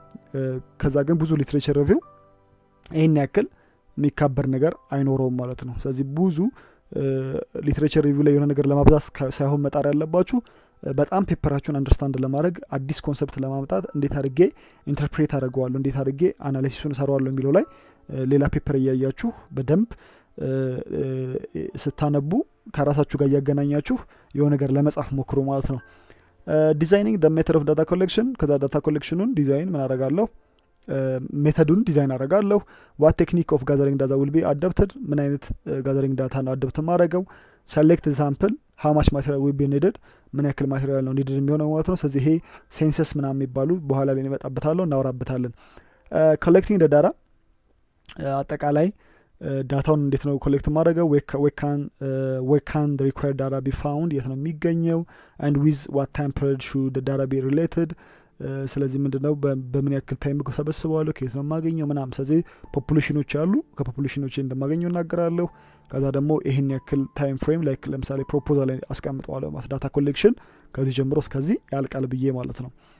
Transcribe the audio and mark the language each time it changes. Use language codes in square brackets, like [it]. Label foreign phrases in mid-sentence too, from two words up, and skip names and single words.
[am] ከዛ ግን ብዙ [en] literature review [am] ይሄን ያክል የሚካበር ነገር አይኖረውም ማለት ነው ስለዚህ ብዙ [en] literature review [am] ላይ የሆነ ነገር ለማብዛት ሳይሆን መጣር ያለባችሁ በጣም ፔፐራችሁን አንደርስታንድ ለማድረግ አዲስ ኮንሰፕት ለማምጣት እንዴት አድርጌ ኢንተርፕሬት አደርገዋለሁ እንዴት አድርጌ አናሊሲሱን እሰራዋለሁ የሚለው ላይ ሌላ ፔፐር እያያችሁ በደንብ ስታነቡ ከራሳችሁ ጋር ያገናኛችሁ የሆነ ነገር ለመጻፍ ሞክሩ ማለት ነው [en] designing the method of data collection [am] ከዛ ዳታ ኮሌክሽኑን ዲዛይን ምን አደርጋለሁ ሜተዱን ዲዛይን አደርጋለሁ [en] what technique of gathering data will be [am] adapted ምን አይነት [en] gathering data [am] ነው አዳፕት ማድረገው [en] select example how much material will be needed [am] ምን ያክል ማቴሪያል ነው needed የሚሆነው ማለት ነው ስለዚህ ይሄ ሴንሰስ ምናምን የሚባሉ በኋላ ላይ እንመጣበታለን እናወራበታለን [en] collecting the data [am] አጠቃላይ ዳታውን እንዴት ነው ኮሌክት ማድረገው [en] where can the required data be found [am] የት ነው የሚገኘው [en] and with what time period should the data be related [am] ስለዚህ ምንድነው በምን ያክል ታይም ተሰበስበዋለሁ ከየት ነው ማገኘው ምናምን ስለዚህ ፖፑሌሽኖች አሉ ከፖፑሌሽኖች እንደማገኘው እናገራለሁ ከዛ ደግሞ ይሄን ያክል [en] time frame like [am] ለምሳሌ ፕሮፖዛል ላይ አስቀምጠዋለሁ ማለት ዳታ ኮሌክሽን ከዚህ ጀምሮ እስከዚህ ያልቃል ብዬ ማለት ነው